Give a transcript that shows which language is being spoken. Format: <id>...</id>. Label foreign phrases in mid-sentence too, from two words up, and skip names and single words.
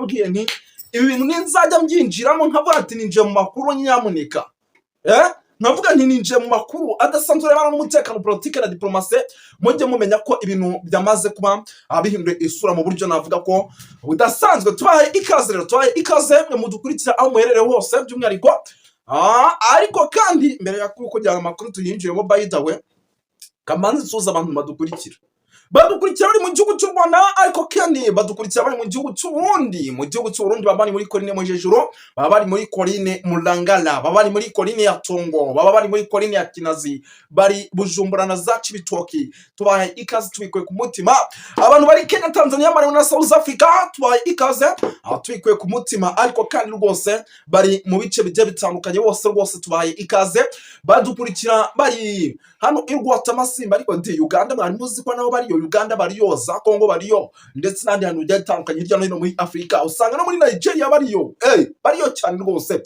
<rw>nti ibi bintu ninzajya mbyinjiramo nkavuga ati ninje mu makuru nyamuneka navuga nti ninje mu makuru adasanzwe rebana n'umutekano, politike na diplomasi, mujye mumenya ko ibintu byamaze kuba bihinduye isura mu buryo navuga ko budasanzwe. Tubaye ikaze rero, tubaye ikaze mwe mudukurikira aho muherereye hose, by'umwihariko ariko kandi mbere ya kugira amakuru tuyinjiremo,</rw> <en>by the way,</en> <rw>kamanzi suza abantu badukurikira bari mu gihugu cy'u Rwanda, ariko kandi badukurikira bari mu gihugu cy'u Burundi. Mu gihugu cy'u Burundi baba bari muri Korine Mujejuru, baba bari muri Korine Murangala, baba bari muri Korine ya Tongo, baba bari muri Korine ya Kinazi, bari Bujumbura na za Cibitoki. Tubaye ikaze tubikuye ku mutima. Abantu bari Kenya, Tanzania, Malawi na South Africa, tubaye ikaze tubikuye ku mutima, ariko kandi rwose bari mu bice bigiye bitandukanye, bose rwose tubaye ikaze badukurikira bari hano i Rwatamasimba, ariko ndi Uganda mwari muzi ko nabo bariyo, Uganda bariyo, za Kongo bariyo, ndetse n'andi hantu bigiye bitandukanye hirya no hino muri Afrika, usanga no muri Nigeria bariyo, bariyo cyane rwose.</rw>